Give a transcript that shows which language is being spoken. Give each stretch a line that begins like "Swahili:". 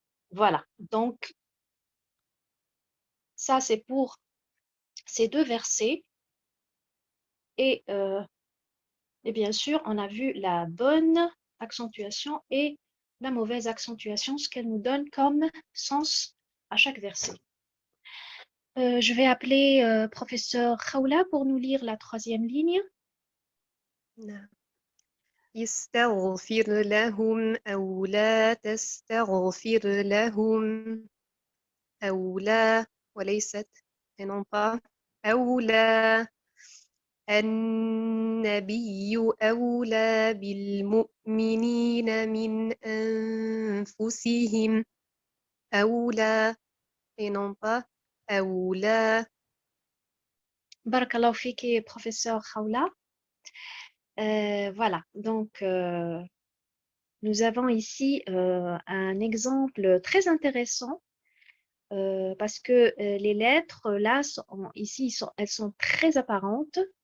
French: Voilà, donc ça c'est pour ces deux versets et bien sûr on a vu la bonne accentuation et la mauvaise accentuation, ce qu'elle nous donne comme sens à chaque verset. Je vais appeler professeur Khawla pour nous lire la troisième ligne.
Arabic: نعم. يستغفر لهم أو لا تستغفر لهم أو لا وليست
French: et non pas
Arabic: أو لا النبي أولى بالمؤمنين من أنفسهم أولى et non pas أولى. Barakallahu fiki, professeur Khawla.
French: Voilà, donc nous avons ici un exemple très intéressant parce que les lettres là ici elles sont très apparentes.